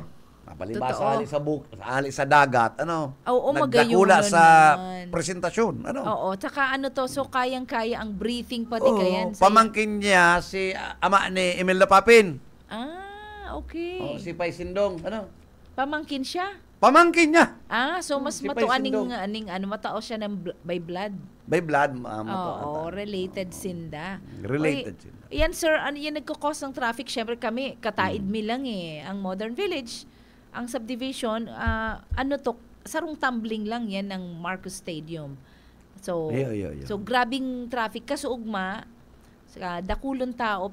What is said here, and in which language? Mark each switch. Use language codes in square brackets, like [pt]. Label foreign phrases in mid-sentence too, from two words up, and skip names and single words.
[bik] Napalibasa ali sa dagat, nagdakula sa presentasyon, [tl] Oo, tsaka so kayang-kaya ang breathing pati kayan. Pamangkin niya si ama ni Imelda Papin. [en] Okay. [tl] Si Pai Sindong, Pamangkin siya? Pamangkin niya. So mas Si mato Pai Sindong. matao siya ng [en] by blood. By blood, [bik] related sinda. Related sinda. Yan sir, yan nagkakos ng traffic. Siyempre kami, kataid mi lang ang Modern Village. Ang subdivision, sarong tumbling lang yan ng Marcos Stadium. So, so grabing traffic. Kasuugma, dakulon tao.